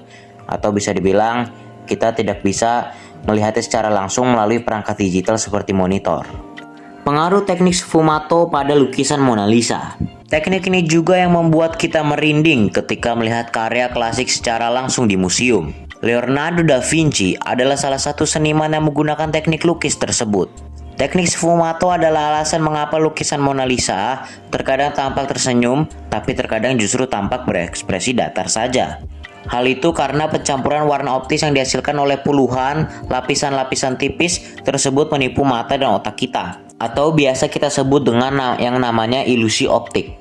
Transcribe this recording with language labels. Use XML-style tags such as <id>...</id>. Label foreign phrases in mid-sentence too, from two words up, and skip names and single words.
<id>Atau bisa dibilang, kita tidak bisa melihatnya secara langsung melalui perangkat digital seperti monitor. Pengaruh teknik sfumato pada lukisan Mona Lisa. Teknik ini juga yang membuat kita merinding ketika melihat karya klasik secara langsung di museum. Leonardo da Vinci adalah salah satu seniman yang menggunakan teknik lukis tersebut. Teknik sfumato adalah alasan mengapa lukisan Mona Lisa terkadang tampak tersenyum, tapi terkadang justru tampak berekspresi datar saja. Hal itu karena pencampuran warna optis yang dihasilkan oleh puluhan lapisan-lapisan tipis tersebut menipu mata dan otak kita, atau biasa kita sebut dengan yang namanya ilusi optik.</id>